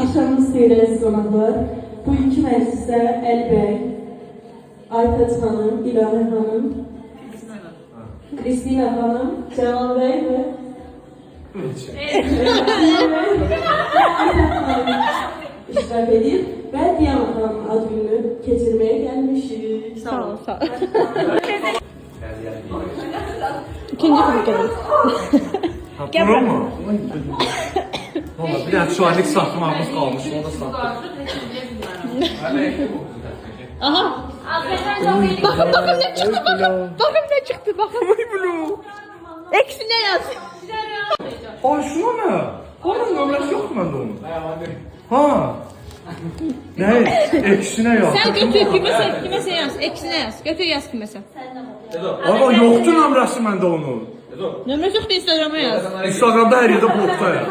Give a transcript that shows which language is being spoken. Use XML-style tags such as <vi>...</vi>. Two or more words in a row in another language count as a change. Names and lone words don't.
<az>Axşamınız xeyir əziz qonaqlar. Bu iki məclisdə Əli bəy, Aytaç xanım, İlahə xanım, Kristina xanım, Cəmal bəy və iştirak edir və Diana xanımın ad gününü keçirməyə gəlmişik.</az> <tr>Sağ ol, sağ ol. İkinci grup gelir. Ha, bura mı?</tr> <az>Valla bir dənə çuvallik satmamız qalmış, onu da satdıq. Aha.</az> <tr>Bakın ne çıktı, bakın ne çıktı, bakın. Eksi ne yaz?</tr> <az>Ay, şuna nə? Onun nömrəsi yoxdur məndə onun. Ha. Nə? Eksinə yaz.</az> <tr>Sen götür kimese yaz, eksine yaz. Götür yaz kimese.</tr> <az>Ama yoxdur nömrəsi məndə onun. Nömrəsi yoxdur, Instagram'a yaz. Instagramda hər yerdə blokda ya.</az>